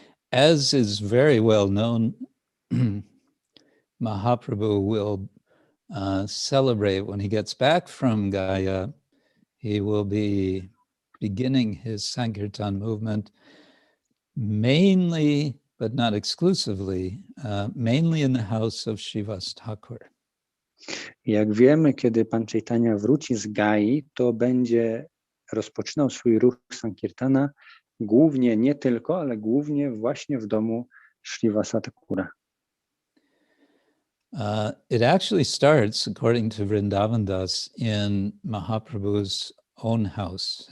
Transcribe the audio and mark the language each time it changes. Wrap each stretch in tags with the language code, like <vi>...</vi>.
<en>As is very well known, Mahaprabhu will celebrate when he gets back from Gaya. He will be beginning his Sankirtan movement mainly, but not exclusively, mainly in the house of Srivas Thakur.</en> <pl>Jak wiemy, kiedy Pan Chaitanya wróci z Gai, to będzie rozpoczynał swój ruch Sankirtana głównie, nie tylko, ale głównie właśnie w domu Srivasa Thakura.</pl> <en>It actually starts, according to Vrindavan Das, in Mahaprabhu's own house.</en>